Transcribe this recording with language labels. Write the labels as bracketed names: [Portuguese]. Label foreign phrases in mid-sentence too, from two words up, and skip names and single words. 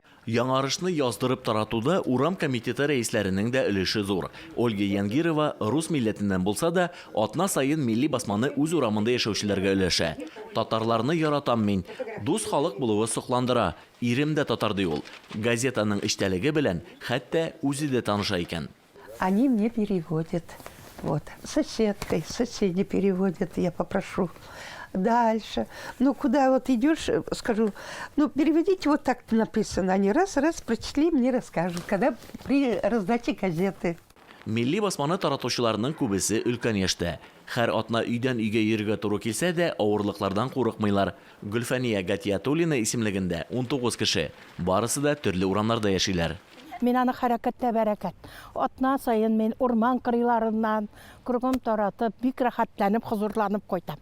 [Tatar] Яңарышны яздырып таратуда урам комитеты рәисләренең дә өлеше зур. Ольга Янгирова рус милләтеннән булса да, атна сайын милли басманы үз урамында яшәүчеләргә өләшә. Татарларны яратам мин. Дус халык булуы сокландыра. Ирем дә татар ди ул. Газетаның эштәлеге белән хәтта үзе дә таныша икән. [Russian] Они мне переводят. Вот. Соседи переводят, я попрошу. Дальше. Ну, куда вот идешь, скажу, ну, переведите, вот так написано. Они раз прочли, мне расскажут, когда при раздаче газеты. [Tatar] Милли басманы таратучыларның күбесе өлкән яшьтә. Һәр атна өйдән өйгә йөрергә туры килсә дә, авырлыклардан курыкмыйлар. Гөлфәния Гатиятуллина исемлегендә 19 кеше. Барысы да төрле урамнарда яшиләр. Мен аны хәрәкәттә бәрәкәт. Атна сайын мен урман кырыйларыннан кургын таратып, бик рәхәтләнеп, хозурланып кайтам.